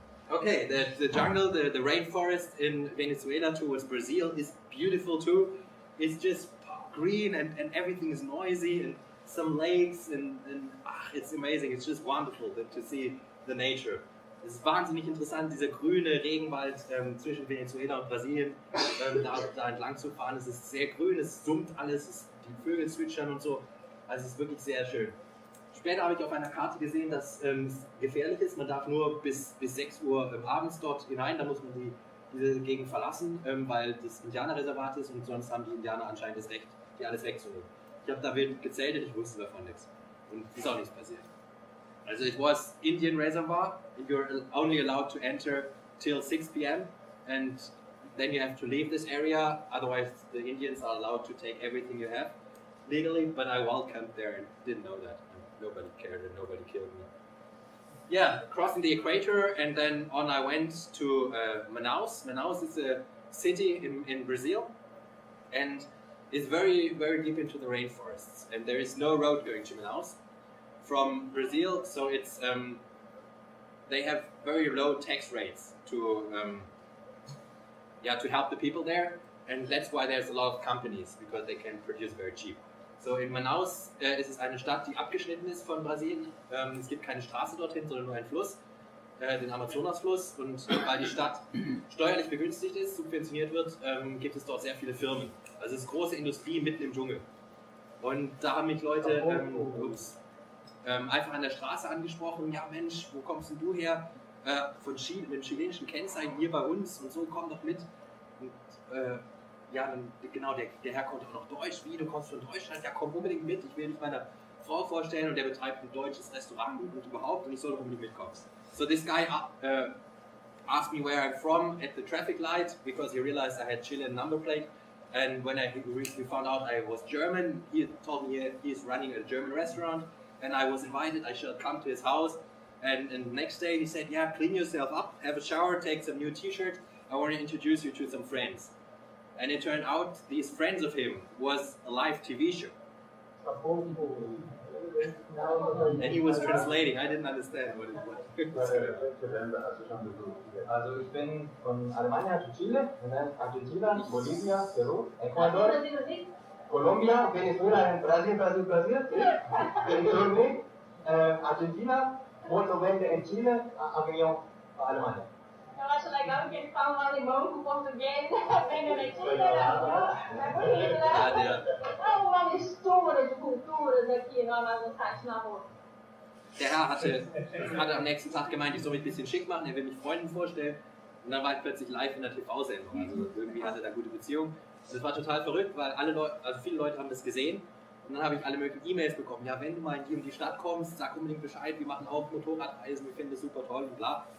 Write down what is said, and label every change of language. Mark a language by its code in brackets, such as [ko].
[en] Okay, the jungle, the rainforest in Venezuela towards Brazil is beautiful too. It's just green and everything is noisy and some lakes and it's amazing. It's just wonderful to see the nature. [de] Es ist wahnsinnig interessant, dieser grüne Regenwald zwischen Venezuela und Brasilien, da entlang zu fahren. Es ist sehr grün, es summt alles, die Vögel zwitschern und so. Also es ist wirklich sehr schön. Später habe ich auf einer Karte gesehen, dass es gefährlich ist. Man darf nur bis 6 Uhr abends dort hinein, da muss man diese Gegend verlassen, weil das Indianerreservat ist und sonst haben die Indianer anscheinend das Recht, die alles wegzunehmen. Ich habe da wild gezeltet, ich wusste davon nichts. Und ist auch nichts passiert. [en] Also it was Indian reservoir, you're only allowed to enter till 6 p.m. and then you have to leave this area, otherwise the Indians are allowed to take everything you have legally, but I wild camped there and didn't know that. Nobody cared and nobody killed me. Yeah, crossing the equator and then on I went to Manaus. Manaus is a city in Brazil and is very, very deep into the rainforests and there is no road going to Manaus from Brazil, so it's they have very low tax rates to help the people there, and that's why there's a lot of companies, because they can produce very cheap. [de] So in Manaus ist es eine Stadt, die abgeschnitten ist von Brasilien. Es gibt keine Straße dorthin, sondern nur einen Fluss, den Amazonasfluss. Und weil die Stadt steuerlich begünstigt ist, subventioniert wird, gibt es dort sehr viele Firmen. Also es ist große Industrie mitten im Dschungel. Und da haben mich Leute einfach an der Straße angesprochen. Ja Mensch, wo kommst denn du her? Von Chile, mit chilenischen Kennzeichen hier bei uns und so, komm doch mit. Und ja, dann, genau, der Herr konnte auch noch Deutsch. Wie, du kommst von Deutschland? Ja, komm unbedingt mit. Ich will dich meiner Frau vorstellen und der betreibt ein deutsches Restaurant und überhaupt und ich soll doch unbedingt mitkommen. [en] So this guy asked me where I'm from at the traffic light because he realized I had Chilean number plate. And when we found out I was German, he told me he's running a German restaurant and I was invited. I should come to his house. And the next day he said, yeah, clean yourself up, have a shower, take some new t-shirt. I want to introduce you to some friends. And it turned out these friends of him was a live TV show. And he was translating. I didn't understand what it was. [de] Also ich bin von Alemania zu Chile, Argentina, Bolivia, Peru, Ecuador, Colombia, Venezuela, Brasil, Venezuela, Argentina, molto bene in Chile, [es] a venido a Alemania. [pt] Eu acho legal que ele fala um alemão com português, aprendendo aqui, é bonito, né? É uma mistura de culturas aqui no site na rua. [de] Der Herr hatte am nächsten Tag gemeint, ich soll mich ein bisschen schick machen, er will mich Freunden vorstellen. Und dann war ich plötzlich live in der TV-Sendung. Also irgendwie hatte er da gute Beziehungen. Das war total verrückt, weil viele Leute haben das gesehen. Und dann habe ich alle möglichen E-Mails bekommen. Ja, wenn du mal in die und die Stadt kommst, sag unbedingt Bescheid, wir machen auch Motorradreisen, wir finden das super toll und bla.